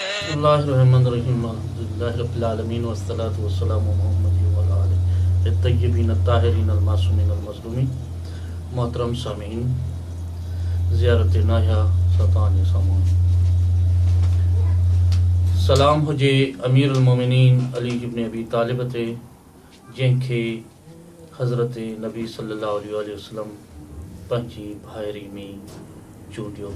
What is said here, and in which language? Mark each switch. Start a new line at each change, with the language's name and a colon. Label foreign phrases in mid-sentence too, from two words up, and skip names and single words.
Arabic: بسم الله الرحمن الرحيم الحمد لله رب العالمين والصلاة والسلام على محمد وعلى آله الطيبين الطاهرين المعصومين المظلومين.
Sindhi: मोहतरम सामीन, ज़ियारत नाया सतानी सामान सलाम हुजे
Arabic: أمير المؤمنين
Sindhi: अली इब्न अबी तालिब ते, जंहिंखे हज़रत नबी
Arabic: صلى الله عليه وسلم
Sindhi: पंहिंजी भाइरी में चूंडियो।